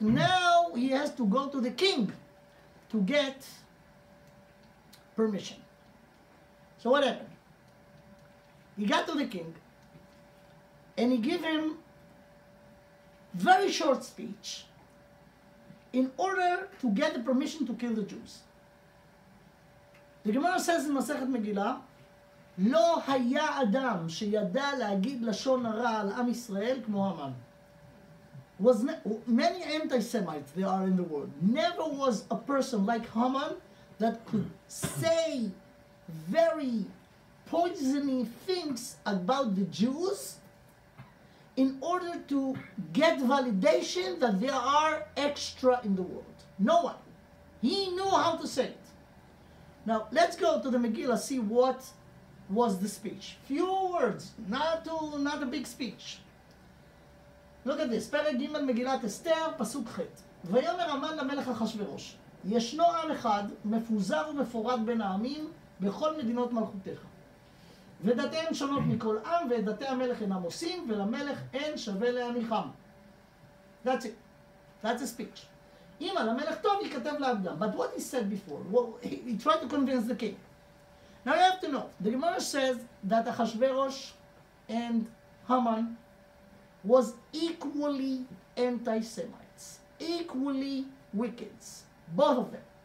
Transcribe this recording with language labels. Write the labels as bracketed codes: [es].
[en] Now he has to go to the king to get permission. So what happened? He got to the king and he gave him very short speech in order to get the permission to kill the Jews. The Gemara says in Masechet Megillah, [he] לא היה אדם שידע להגיד לשון הרע על עם ישראל כמו המן. [en] Many anti-Semites there are in the world. Never was a person like Haman that could say very poisoning things about the Jews in order to get validation that there are extra in the world. No one. He knew how to say it. Now, let's go to the Megillah, see what was the speech. Few words, not a big speech. Look at this, [he] פרק ג' מגילת אסתר, פסוק ח'. ויאמר המן למלך אחשוורוש, ישנו עם אחד מפוזר ומפורד בין העמים בכל מדינות מלכותך. ודתיהם שונות מכל עם, ודתי המלך אינם עושים, ולמלך אין שווה להניחם. [en] That's it. That's a speech. [he] אם על המלך טוב ייכתב לעבדם. [en] But what he said before, well, he tried to convince the king. Now you have to know, the Gemara says that Achashverosh and Haman was equally anti-Semites, equally wicked, both of them.